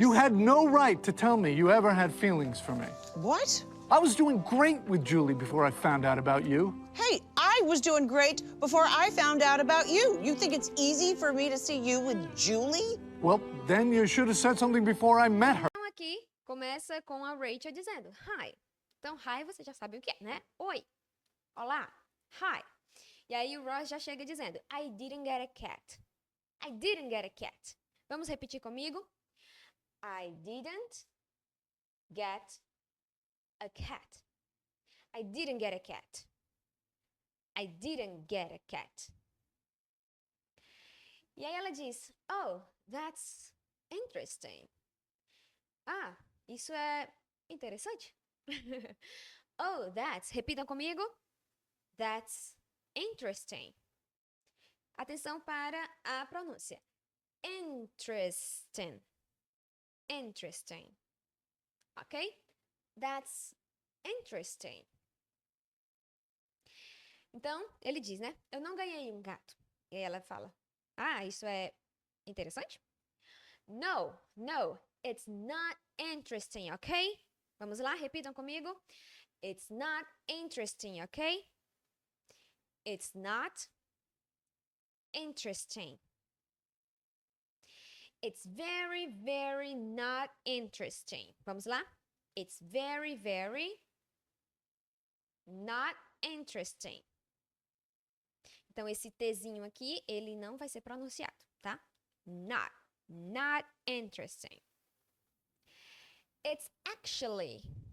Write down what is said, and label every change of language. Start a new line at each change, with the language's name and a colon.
English: You had no right to tell me you ever had feelings for me. What? I was doing great with Julie before I found out about you. Hey, I was doing great before I found out about you. You think it's easy for me to see you with Julie? Well, then you should have said something before I met her.
Portuguese: Então, aqui começa com a Rachel dizendo hi. Então, hi você já sabe o que é, né? Oi. Olá. Hi. E aí o Ross já chega dizendo
English: I didn't get a cat. I didn't get a cat.
Portuguese: Vamos repetir comigo?
English: I didn't get a cat. I didn't get a cat. I didn't get a cat.
Portuguese: E aí ela diz,
English: oh, that's interesting.
Portuguese: Ah, isso é interessante.
English: Oh, that's.
Portuguese: Repitam comigo.
English: That's interesting.
Portuguese: Atenção para a pronúncia.
English: Interesting. Interesting. Ok? That's interesting.
Portuguese: Então, ele diz, né? Eu não ganhei um gato. E aí ela fala, ah, isso é interessante?
English: No, it's not interesting, ok?
Portuguese: Vamos lá, repitam comigo.
English: It's not interesting, ok? It's not interesting. It's very, very not interesting.
Portuguese: Vamos lá?
English: It's very, very not interesting.
Portuguese: Então, esse Tzinho aqui, ele não vai ser pronunciado, tá?
English: Not interesting. It's actually.